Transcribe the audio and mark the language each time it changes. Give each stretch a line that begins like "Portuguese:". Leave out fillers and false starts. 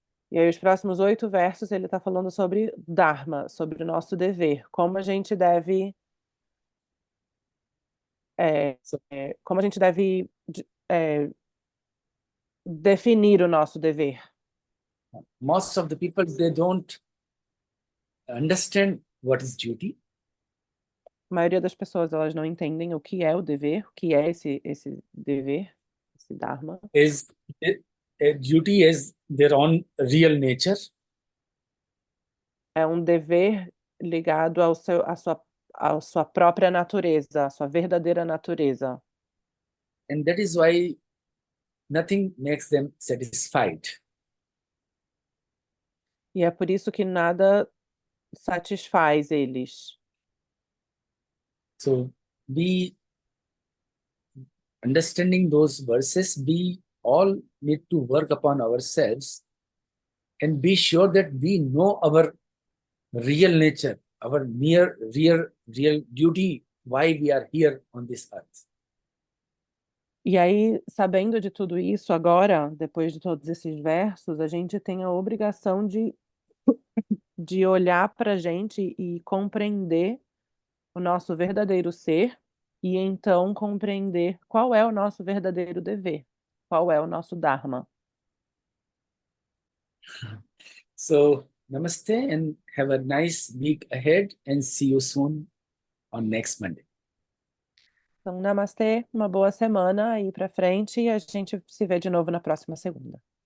Portuguese: E aí os próximos 8 versos ele está falando sobre Dharma, sobre o nosso dever, como a gente deve,
English: So,
Portuguese: como a gente deve definir o nosso dever.
English: most of the people, they don't understand what is duty.
Portuguese: A maioria das pessoas elas não entendem o que é o dever, o que é esse dever, esse Dharma.
English: Is a duty is their own real nature.
Portuguese: É um dever ligado à sua própria natureza, à sua verdadeira natureza.
English: And that is why nothing makes them satisfied.
Portuguese: E é por isso que nada satisfaz eles.
English: So we understanding those verses, we all need to work upon ourselves and be sure that we know our real nature, our real duty, why we are here on this earth.
Portuguese: E aí, sabendo de tudo isso, agora, depois de todos esses versos, a gente tem a obrigação de olhar para a gente e compreender o nosso verdadeiro ser, e então compreender qual é o nosso verdadeiro dever, qual é o nosso Dharma.
English: So namaste and have a nice week ahead and see you soon on next Monday.
Portuguese: Então, namastê, uma boa semana aí para frente e a gente se vê de novo na próxima segunda.